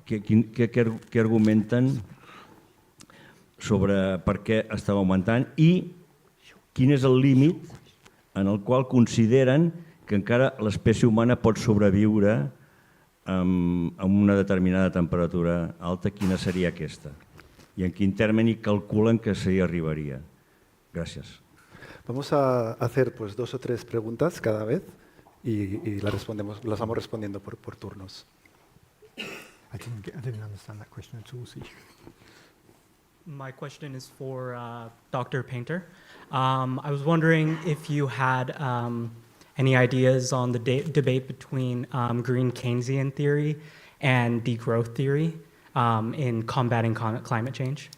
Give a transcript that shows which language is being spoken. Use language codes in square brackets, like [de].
[ca] Què argumenten sobre per què estava augmentant i quin és el límit en el qual consideren que encara l'espècie humana pot sobreviure amb una determinada temperatura alta, quina seria aquesta? I en quin termini calculen que s'hi arribaria? Gràcies. [es] Vamos a hacer pues 2 o 3 preguntas cada vez y las vamos respondiendo por turnos. [en] I didn't understand that question at all. My question is for Dr. Painter. I was wondering if you had any ideas on the debate between green Keynesian theory and degrowth theory in combating climate change.